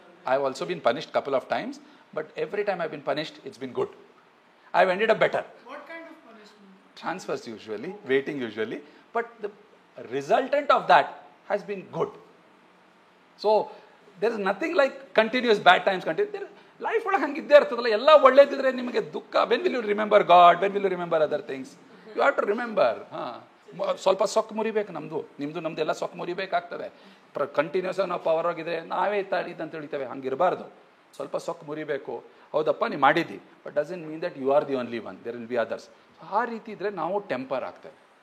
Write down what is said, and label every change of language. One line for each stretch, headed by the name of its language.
English: I've also been punished couple of times, but every time I've been punished, it's been good. I've ended up better. What kind of punishment? Transfers usually, waiting usually, but the resultant of that has been good. So there is nothing like continuous bad times.
Kannada: Life ಒಳಗೆ ಹಂಗಿದ್ದೇ ಇರ್ತದಲ್ಲ, ಎಲ್ಲ ಒಳ್ಳೇದಿದ್ರೆ ನಿಮಗೆ ದುಃಖ.
English: When will you remember God? When will you remember other things? You have to remember.
Kannada: ಸ್ವಲ್ಪ ಸೊಕ್ಕು ಮುರಿಬೇಕು, ನಮ್ಮದು ಎಲ್ಲ ಸೊಕ್ಕು ಮುರಿಬೇಕಾಗ್ತದೆ. Continuous ನಾವು power ಆಗಿದ್ರೆ ನಾವೇ ಇದಂತ ಹೇಳ್ತೇವೆ, ಹಂಗಿರಬಾರ್ದು. ಸ್ವಲ್ಪ ಸೊಕ್ಕು ಮುರಿಬೇಕು. ಹೌದಪ್ಪ ನೀವು ಮಾಡಿದ್ದಿ,
English: But doesn't mean that you are the only one, there will be others.
Kannada: ಆ ರೀತಿ ಇದ್ರೆ ನಾವು ಟೆಂಪರ್ ಆಗ್ತೇವೆ.